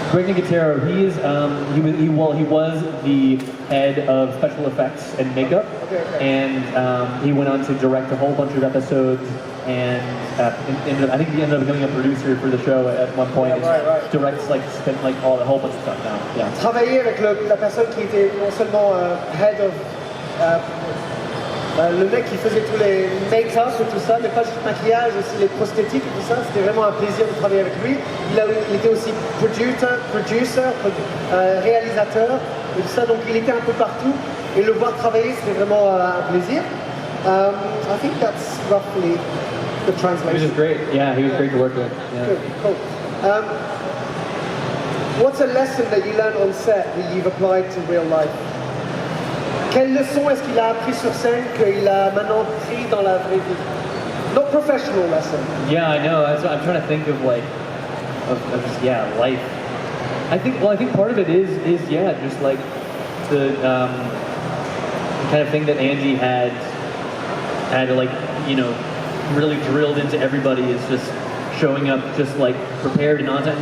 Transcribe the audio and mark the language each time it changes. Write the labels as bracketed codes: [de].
[en] Greg Nicotero, he was the head of special effects and makeup, and he went on to direct a whole bunch of episodes, and I think he ended up becoming a producer for the show at one point. Right. Directs spent a whole bunch of stuff now. Yeah. [fr] Travailler avec la personne qui était non seulement head of le mec qui faisait tous les make-up et tout ça, mais pas juste maquillage, aussi les prosthétiques et tout ça, c'était vraiment un plaisir de travailler avec lui. Il était aussi producer, réalisateur et tout ça, donc il était un peu partout et le voir travailler c'était vraiment un plaisir. [en] I think that's roughly the translation. He was just great. Yeah, he was great to work with. Yeah. Good, cool. What's a lesson that you learned on set that you've applied to real life? [fr] Quelle leçon est-ce qu'il a appris sur scène qu'il a maintenant pris dans la vraie vie? [en] Not professional lesson. Yeah, I know. I'm trying to think of life. I think part of it is just like the kind of thing that Andy had like, you know, really drilled into everybody is just showing up just like prepared and on time.